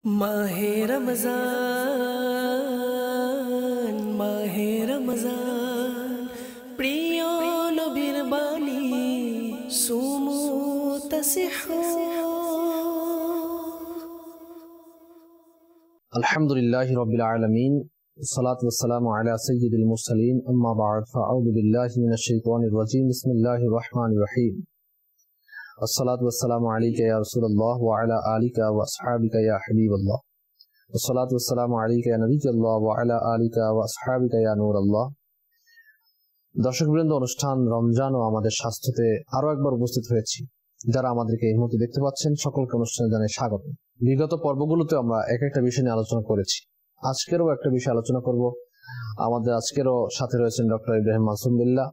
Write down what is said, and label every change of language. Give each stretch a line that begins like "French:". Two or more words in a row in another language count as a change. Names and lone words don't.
Bangla: মাহে রমজান মাহে রমজান প্রিয় নবীর বাণী
Arabic: صوموا تصحوا الحمد لله رب العالمين الصلاة والسلام على سيد المرسلين أما بعد فأعوذ بالله من الشيطان الرجيم بسم الله الرحمن الرحيم الصلاة والسلام عليك يا رسول الله وعلى آلك وأصحابك يا حبيب الله الصلاة والسلام عليك يا نبي الله وعلى آلك وأصحابك يا نور الله.
Bangla: দর্শকবৃন্দ, অনুষ্ঠান রমজান ও আমাদের স্বাস্থ্যতে আরো একবার উপস্থিত হয়েছি। যারা আমাদেরকে এই মুহূর্তে দেখতে পাচ্ছেন সকলকে অনুষ্ঠানে জানাই স্বাগত। বিগত পর্বগুলোতে আমরা এক একটা বিষয় নিয়ে আলোচনা করেছি। আজকেরও একটা বিষয় আলোচনা করব। আমাদের আজকেরও সাথে রয়েছেন ডক্টর ইব্রাহিম মাসুম বিল্লাহ।